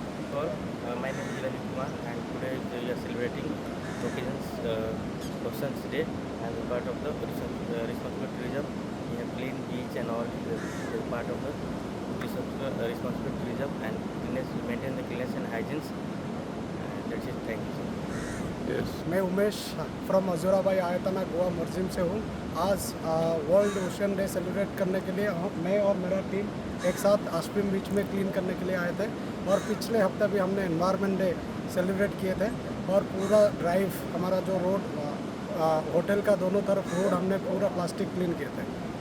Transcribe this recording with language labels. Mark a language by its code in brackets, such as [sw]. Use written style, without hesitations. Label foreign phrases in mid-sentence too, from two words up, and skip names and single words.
[en] My name is Rajiv Kumar, and today we are celebrating Oceans Day as a part of the responsible tourism. We have clean beach and all is part of the responsible tourism and cleanliness. We maintain the cleanliness and hygiene. That's it. Thank you. Yes. [hi] मैं उमेश फ्रॉम अजूराबाई आयतना गोवा मर्जिम से हूँ। आज वर्ल्ड ओशन डे सेलिब्रेट करने के लिए मैं और मेरा टीम एक साथ आस्पिन बीच में क्लीन करने के लिए आए थे, और पिछले हफ्ते भी हमने एनवायरनमेंट डे सेलिब्रेट किए थे, और पूरा ड्राइव हमारा जो रोड होटल का दोनों तरफ रोड हमने पूरा [en] plastic clean [hi] किए थे।